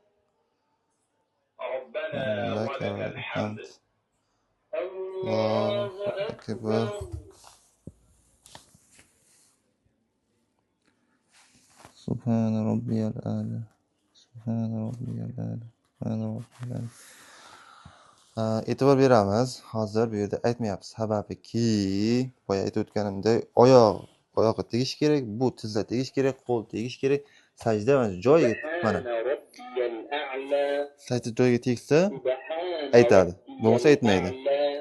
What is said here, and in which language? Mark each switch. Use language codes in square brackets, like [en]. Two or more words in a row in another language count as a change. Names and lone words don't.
[ar] ربنا لك ولك الحمد الحمد. الله أكبر. أكبر سبحان ربي الأعلى. سبحان ربي الأعلى. سبحان ربي الأعلى. [uz] E'tibor beramiz. Hozir bu yerda aytmayapmiz. Sababiki, boya aytib o'tganimdek, oyoqqa tegish kerak, bu tizla tegish kerak, qo'l tegish kerak. Sajda mana joyiga, mana [ar] سبحان ربي الأعلى [uz] sajda joyiga tegsa [ar] سبحان [uz] aytadi. [ar] ربي [uz] Bo'lmasa aytmaydi. [ar] الأعلى